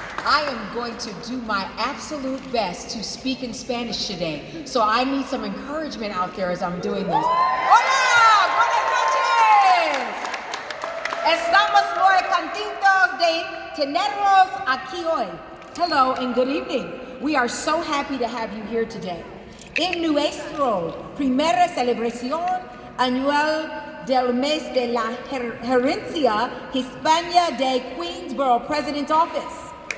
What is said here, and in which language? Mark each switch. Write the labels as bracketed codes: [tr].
[en] I am going to do my absolute best to speak in Spanish today. So I need some encouragement out there as I'm doing this. [es] Hola, buenas noches. Estamos muy contentos de tenerlos aquí hoy. [en] Hello and good evening. We are so happy to have you here today. [es] En nuestro primera celebración anual del mes de la gerencia hispana de Queensborough President's Office.